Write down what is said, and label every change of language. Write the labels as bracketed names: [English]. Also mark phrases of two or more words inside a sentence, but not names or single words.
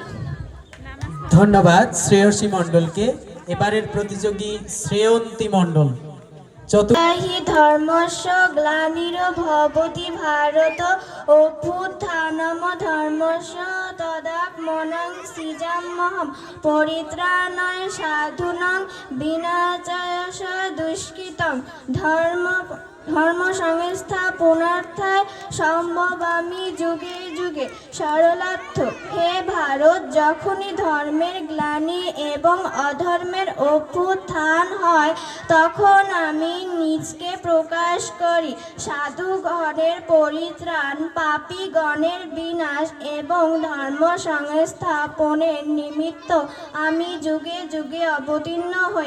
[Bangla] ধন্যবাদ শ্রেয়সী মণ্ডলকে। এবারের প্রতিযোগী শ্রেয়ন্তী মণ্ডল। [Sanskrit] হি ধর্মস্য গ্লানির্ভবতি ভারত অভ্যুত্থানম ধর্মস্য তদাত্মনাং সৃজাম্যহম পরিত্রাণায় সাধুনাং বিনাশায় দুষ্কৃতম ধর্ম সংস্থাপনার্থায় সম্ভবামি যুগে যুগে সরলার্থ। [Bangla] হে ভারত, যখনই ধর্মের গ্লানি এবং অধর্মের অভ্যুত্থান হয়, তখন আমি নিজকে প্রকাশ করি। সাধুগণের পরিত্রাণ, পাপীগণের বিনাশ এবং ধর্ম সংস্থাপনের নিমিত্ত আমি যুগে যুগে অবতীর্ণ হই।